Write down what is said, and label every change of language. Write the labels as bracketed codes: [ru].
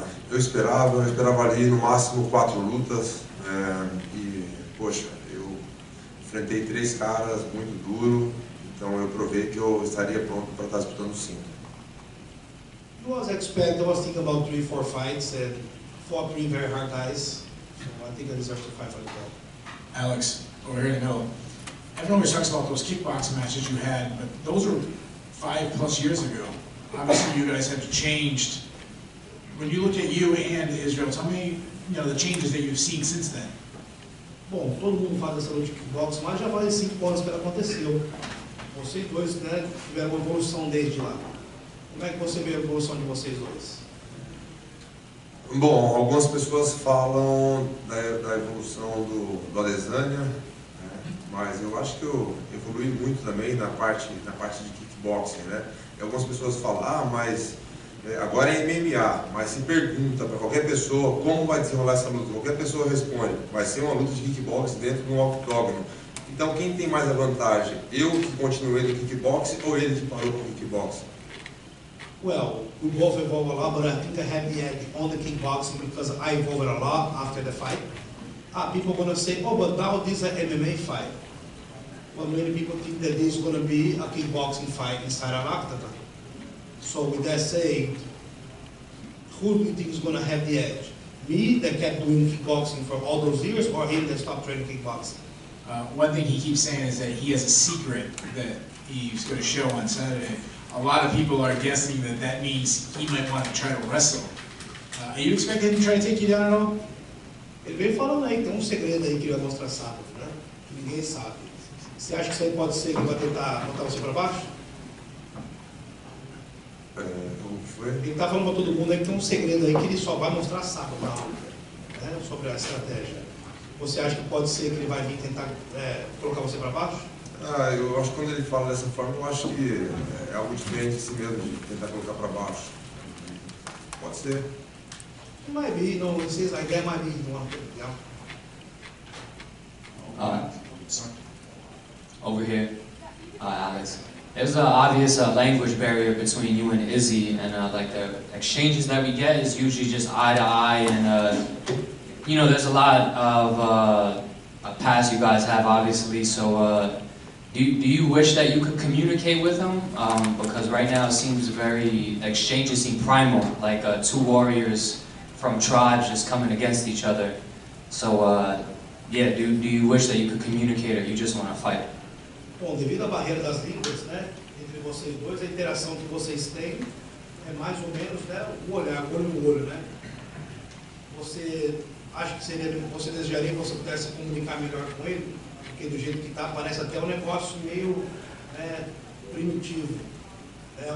[pt] Eu esperava ali no máximo 4 lutas, e, poxa, eu enfrentei 3 caras muito duro, então eu provei que eu estaria pronto para estar disputando 5. [en] I was thinking about 3, 4 fights and fought 3 very hard guys, so I think I deserve to fight for the belt. Alex, over here in the middle, everyone always talks about those kickboxing matches you had, but those were 5+ years ago. Obviously you guys have changed. When you look at you and Israel, tell me, the changes that you've seen since then. [pt] Bom, todo mundo faz essa luta de kickboxing, mas já faz 5 anos que ela aconteceu. Vocês dois, né, tiveram uma evolução desde lá. Como é que você vê a evolução de vocês dois? Bom, algumas pessoas falam da evolução do Adesanya, né, mas eu acho que eu evolui muito também na parte de kickboxing, né? E algumas pessoas falam, mas agora é MMA, mas se pergunta para qualquer pessoa como vai desenrolar essa luta, qualquer pessoa responde, vai ser uma luta de kickboxing dentro de um octógono. Então quem tem mais a vantagem? Eu que continuei no kickboxing ou ele que parou com o kickboxing? [en] Well, we both evolved a lot, but I think I have the edge on the kickboxing because I evolved a lot after the fight. People are going to say, oh, but now this is an MMA fight. Well, many people think that this is going to be a kickboxing fight inside an octagon. So with that said, who do you think is going to have the edge? Me, that kept doing kickboxing for all those years, or him that stopped training kickboxing? One thing he keeps saying is that he has a secret that he's going to show on Saturday. A lot of people are guessing that that means he might want to try to wrestle. Are you expecting him to try to take you down at all? [pt] Ele veio falando aí que tem um segredo aí que ele vai mostrar sábado, né? Que ninguém sabe. Você acha que isso aí pode ser que ele vai tentar botar você para baixo? Como foi? Ele está falando para todo mundo aí que tem um segredo aí que ele só vai mostrar sábado na luta, né? Sobre a estratégia. Você acha que pode ser que ele vai vir tentar colocar você para baixo? Eu acho que quando ele fala dessa forma, eu acho que é algo diferente assim mesmo, de tentar colocar para baixo. Pode ser. [en] It might be, you know, it says like that might be one thing, yeah. Over here, Alex. There's an obvious language barrier between you and Izzy, and like the exchanges that we get is usually just eye to eye, and there's a lot of past you guys have, obviously. So, do you wish that you could communicate with him? Because right now it seems exchanges seem primal, like 2 warriors from tribes just coming against each other. So, do you wish that you could communicate, or you just want to fight? [pt] Bom, devido à barreira das línguas, né, entre vocês dois, a interação que vocês têm é mais ou menos, né, o olhar, olho no olho, né? Você acha que você desejaria que você pudesse comunicar melhor com ele? Porque do jeito que está, parece até um negócio meio primitivo. Né?